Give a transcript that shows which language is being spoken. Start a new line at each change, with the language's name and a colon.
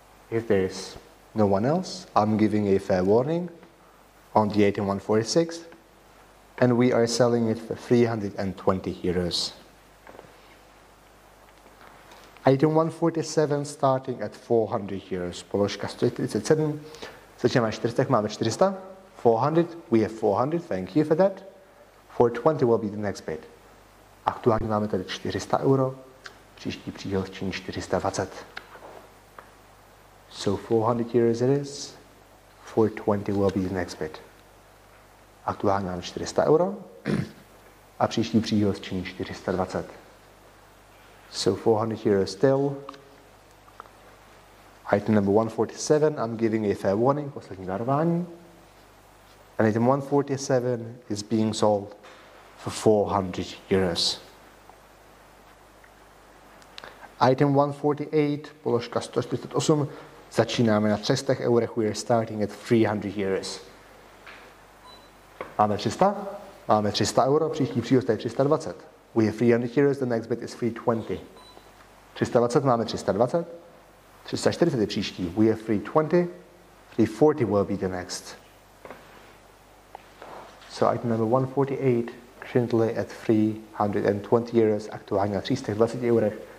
English: If there is no one else, I'm giving a fair warning on the item 146, and we are selling it for 320 euros. Item 147 starting at 400 euros.
Czech: Položka 147. Začínáme 400, máme 400.
English: 400, we have 400, thank you for that. 420 will be the next bid.
Czech: Aktuálně máme tady 400 euro. Příští příhoz činí 420.
English: So 400 euros it is. 420 will be the next bid.
Czech: Aktuálně máme 400 euro. A příští příhoz činí 420.
English: So 400 euros still. Item number 147, I'm giving a fair warning,
Czech: poslední varování.
English: And item 147 is being sold for 400 euros. Item 148,
Czech: položka 148, začínáme na 300 eurech,
English: we are starting at 300 euros.
Czech: Máme 300? Máme 300 euro, příští příhoz je 320.
English: We have 300 euros, the next bid is 320.
Czech: 320, máme 320. 340 je příští,
English: we have 320. 340 will be the next. So item number 148, currently at 320 euros,
Czech: aktuálně na 320 eurech.